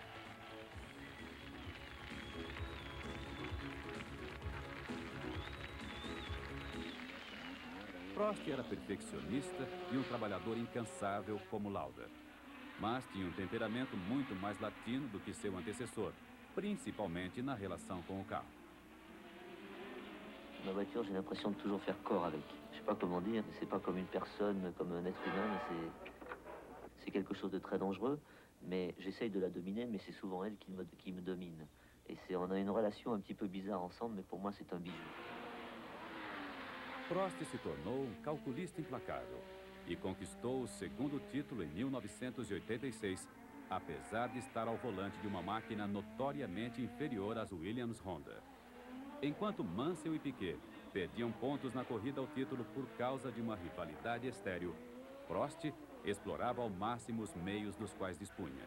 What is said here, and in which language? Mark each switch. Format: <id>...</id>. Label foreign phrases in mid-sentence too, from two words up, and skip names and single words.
<pt>Prost era perfeccionista e um trabalhador incansável como Lauda. Mas tinha um temperamento muito mais latino do que seu antecessor, principalmente na relação com o carro.</pt> <fr>Ma voiture, j'ai l'impression de toujours faire corps avec. Je sais pas comment dire, mais c'est pas comme une personne, comme un être humain, mais c'est quelque chose de très dangereux. Mais j'essaye de la dominer, mais c'est souvent elle qui me domine. Et on a une relation un petit peu bizarre ensemble, mais pour moi c'est un bijou.</fr> <pt>Prost se tornou um calculista implacável e conquistou o segundo título em 1986, apesar de estar ao volante de uma máquina notoriamente inferior às Williams Honda. Enquanto Mansell e Piquet perdiam pontos na corrida ao título por causa de uma rivalidade estéril, Prost explorava ao máximo os meios dos quais dispunha.</pt>